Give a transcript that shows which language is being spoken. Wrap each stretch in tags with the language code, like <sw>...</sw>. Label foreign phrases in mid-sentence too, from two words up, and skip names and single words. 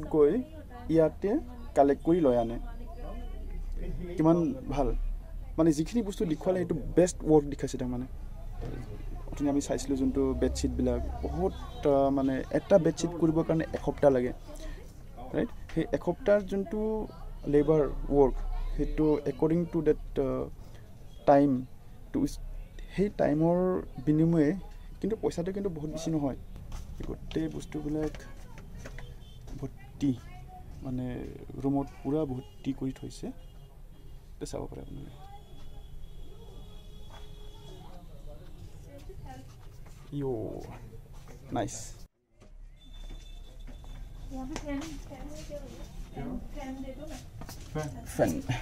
<as>গৈ ইয়াতে কালেক্ট কৰি লৈ আনে কিমান ভাল মানে যিখিনি বস্তু দেখুৱালে এইটো</as> <en>best work</en> <as>দেখাইছে তাৰ মানে অথনি আমি চাইছিলো যোনটো বেডশিট বিলাক বহুত মানে এটা বেডশিট কৰিবৰ কাৰণে এসপ্তাহ লাগে ৰাইট সেই এসপ্তাহৰ যোনটো লেবাৰ ৱৰ্ক সেইটো</as> <en>according to that time to</en> <as>সেই টাইমৰ বিনিময়ে কিন্তু পইচাটো কিন্তু বহুত বেছি নহয় গোটেই বস্তুবিলাক ভৰ্তি মানে ৰুমত পুৰা ভৰ্তি কৰি থৈছে তো চাব পাৰে আপুনি</as> <en>yo nice</en> <hi>यहाँ पे फैन दे दो ना फैन</hi>